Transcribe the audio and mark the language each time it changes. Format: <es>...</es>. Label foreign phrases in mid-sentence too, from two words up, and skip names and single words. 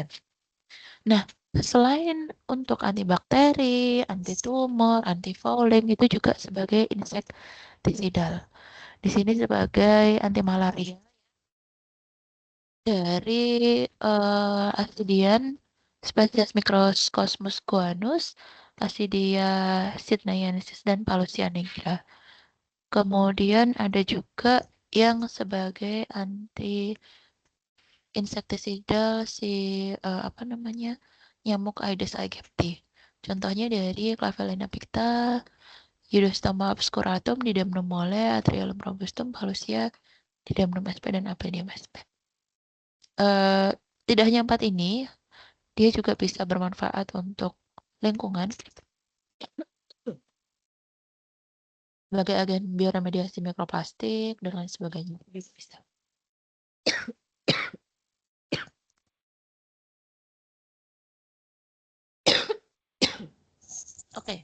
<id>Nah, selain untuk antibakteri, antitumor, antifouling itu juga sebagai insektisidal. Di sini sebagai anti malaria dari Ascidian spesies Microcosmus guanus, Ascidia sydneiensis dan Palusia nigra. Kemudian ada juga yang sebagai anti insektisida si apa namanya nyamuk Aedes aegypti. Contohnya dari Clavellina picta, Eudostoma obscuratum, Didamnum mole, Atriolum robustum, Palusia, Didamnum sp dan Apelidium sp. Tidak hanya 4 ini, dia juga bisa bermanfaat untuk lingkungan sebagai agen bioremediasi mikroplastik dan lain sebagainya. Bisa. Oke.</id>